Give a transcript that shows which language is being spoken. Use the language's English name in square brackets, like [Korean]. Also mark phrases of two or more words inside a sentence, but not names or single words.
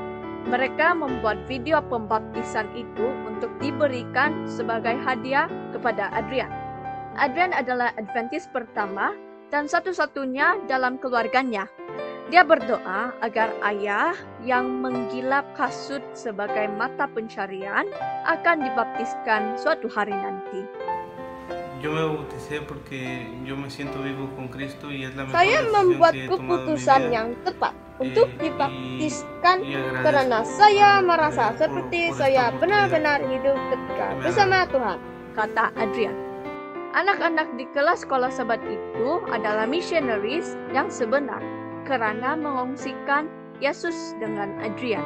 [Malay] Mereka membuat video pembaptisan itu untuk diberikan sebagai hadiah kepada Adrian. Adrian adalah Adventis pertama dan satu-satunya dalam keluarganya. Dia berdoa agar ayah yang menggilap kasut sebagai mata pencarian akan dibaptiskan suatu hari nanti. [Spanish] Yo me bauticé porque yo me siento vivo con Cristo y es la mejor [Malay] Saya [Spanish] decisión [Malay] membuat [Spanish] que he tomado en mi [Malay] keputusan [Spanish] vida. [Malay] yang tepat untuk dibaptiskan [Spanish] Y agradezco [Malay] karena saya [Spanish] por- [Malay] merasa [Spanish] por [Malay] seperti [Spanish] esta [Malay] saya [Spanish] oportunidad. [Malay] benar-benar hidup ketika bersama Tuhan. Kata Adrian. Anak-anak di kelas sekolah sahabat itu adalah missionaries yang sebenar karena mengongsikan Yesus dengan Adrian.